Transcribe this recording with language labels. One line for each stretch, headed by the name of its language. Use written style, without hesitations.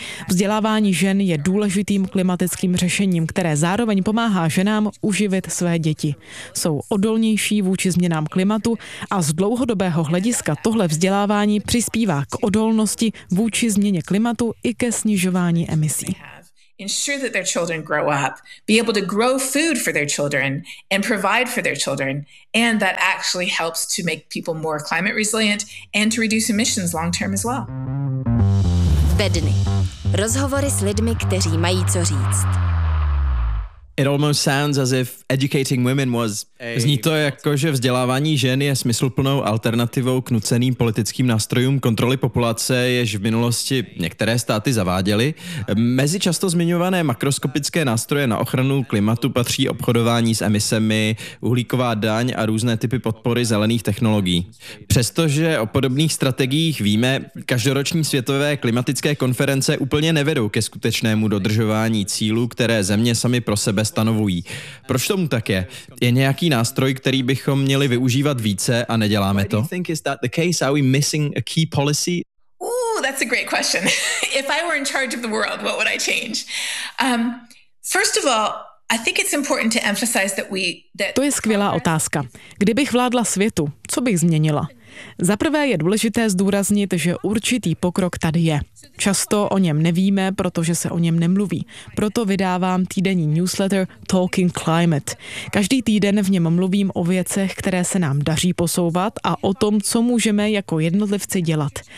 Czech: Vzdělávání žen je důležitým klimatickým řešením, které zároveň pomáhá ženám uživit své děti. Jsou odolnější vůči změnám klimatu a z dlouhodobého hlediska tohle vzdělávání přispívá k odolnosti vůči změně klimatu i ke snižování emisí.
English: Ensure that their children grow up, be able to grow food for their children and provide for their children, and that actually helps to make people more climate resilient and to reduce emissions long term as well.
Czech: Bedny. Rozhovory s lidmi, kteří mají co říct.
English: It almost sounds as if educating women was...
Czech: Zní to jako, že vzdělávání žen je smysluplnou alternativou k nuceným politickým nástrojům kontroly populace, jež v minulosti některé státy zaváděly. Mezi často zmiňované makroskopické nástroje na ochranu klimatu patří obchodování s emisemi, uhlíková daň a různé typy podpory zelených technologií. Přestože o podobných strategiích víme, každoroční světové klimatické konference úplně nevedou ke skutečnému dodržování cílů, které země sami pro sebe stanovují. Proč tomu tak je? Je nějaký nástroj, který bychom měli využívat více a neděláme to?
English: Ooh, that's a great question. If I were in charge of the world, what would I change? First of all, I think it's important to emphasize that we that
Czech: To je skvělá otázka. Kdybych vládla světu, co bych změnila? Zaprvé je důležité zdůraznit, že určitý pokrok tady je. Často o něm nevíme, protože se o něm nemluví. Proto vydávám týdenní newsletter Talking Climate. Každý týden v něm mluvím o věcech, které se nám daří posouvat a o tom, co můžeme jako jednotlivci dělat.